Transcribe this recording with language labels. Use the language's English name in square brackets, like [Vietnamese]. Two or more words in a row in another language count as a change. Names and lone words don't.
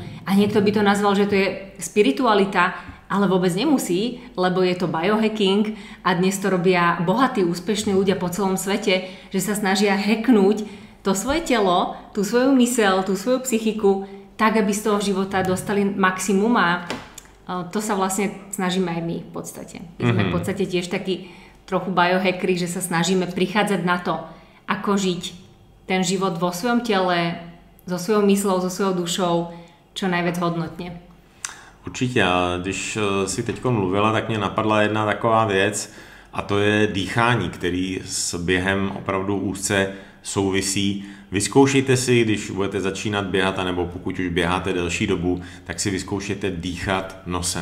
[Slovak] A niekto by to nazval, že to je spiritualita, ale vôbec nemusí, lebo je to biohacking a dnes to robia bohatí, úspešní ľudia po celom svete, že sa snažia hacknúť to svoje telo, tú svoju myseľ, tú svoju psychiku, tak, aby z toho života dostali maximum a to sa vlastne snažíme aj my v podstate. My sme v podstate tiež takí trochu biohackeri, že sa snažíme prichádzať na to, ako žiť ten život vo svojom tele, so svojou myslou, so svojou dušou, čo najviac hodnotne. [Czech] Určitě, a když si teďko mluvila, tak mě napadla jedna taková věc a to je dýchání, který s během opravdu úzce souvisí. Vyzkoušejte si, když budete začínat běhat, nebo pokud už běháte delší dobu, tak si vyzkoušejte dýchat nosem.